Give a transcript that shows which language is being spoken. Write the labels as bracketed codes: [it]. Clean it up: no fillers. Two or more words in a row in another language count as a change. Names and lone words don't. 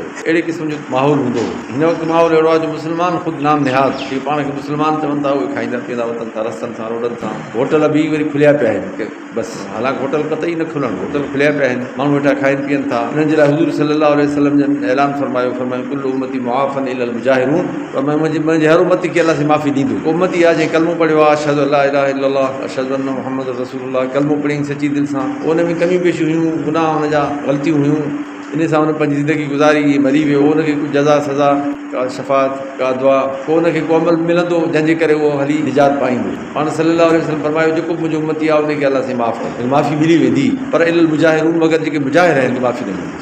[sd] अहिड़े क़िस्म जो माहौल हूंदो हो। हिन वक़्तु माहौल अहिड़ो आहे जो मुस्लमान ख़ुदि नाम निहाद जेके पाण खे मुस्लमान चवनि था, उहे खाईंदा पीअंदा वठनि था, रस्तनि सां रोडनि सां, होटल बि वरी खुलिया पिया आहिनि बसि, हालांकि होटल कतई न खुलनि, होटल खुलिया पिया आहिनि, माण्हू वेठा खाइनि पीअनि था। हिननि जे लाइ हुज़ूर [ar] صلى الله عليه وسلم [sd] जन ऐलान फरमायो [ar] كل أمتي معافى إلا المجاهرين, [sd] मुंहिंजी हर उम्मती खे अलाह से माफ़ी ॾींदो। को उम्मती आहे जंहिं कलमो पढ़ियो आहे [ar] أشهد أن لا إله إلا الله أشهد أن محمدا رسول الله, [sd] कलमो पढ़ी सची दिलि सां, उन में कमियूं पेशियूं हुयूं, गुनाह हुनजा ग़लतियूं हुयूं, इन सां हुन पंहिंजी ज़िंदगी गुज़ारी, मरी वियो, उनखे कुझु जज़ा सज़ा का शफ़ात का दुआ को उनखे को अमल मिलंदो जंहिंजे करे उहो हली निजात पाईंदो। पाण [ar] صلى الله عليه وسلم [sd] फरमायो जेको मुंहिंजो उम्मती आहे उनखे अलाह से माफ़ करे, माफ़ी मिली वेंदी, पर [ar] إلا المجاهرين, [sd] मगर जेके मुजाहिर आहिनि माफ़ी न मिलंदी।